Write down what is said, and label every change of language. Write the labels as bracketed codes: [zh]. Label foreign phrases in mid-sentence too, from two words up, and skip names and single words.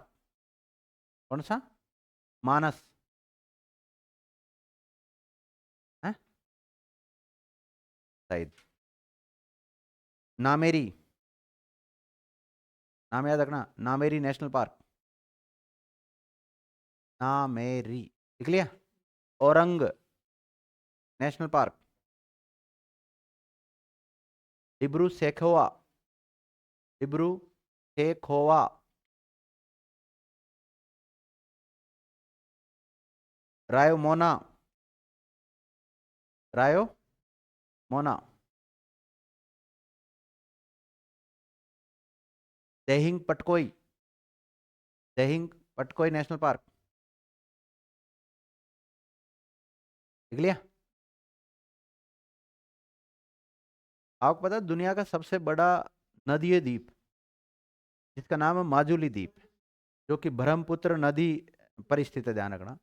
[hi] कौन सा? मानस है शायद। नामेरी, नाम याद रखना, नामेरी नेशनल पार्क। नामेरी, लिख लिया? औरंग नेशनल पार्क। डिब्रू सेखोवा, डिब्रू सेखोवा। रायो मोना, रायो मोना। दहिंग पटकोई, दहिंग पटकोई नेशनल पार्क। लिख लिया? आपको पता है दुनिया का सबसे बड़ा नदीय द्वीप जिसका नाम है माजुली द्वीप, जो कि ब्रह्मपुत्र नदी पर स्थित है, ध्यान रखना।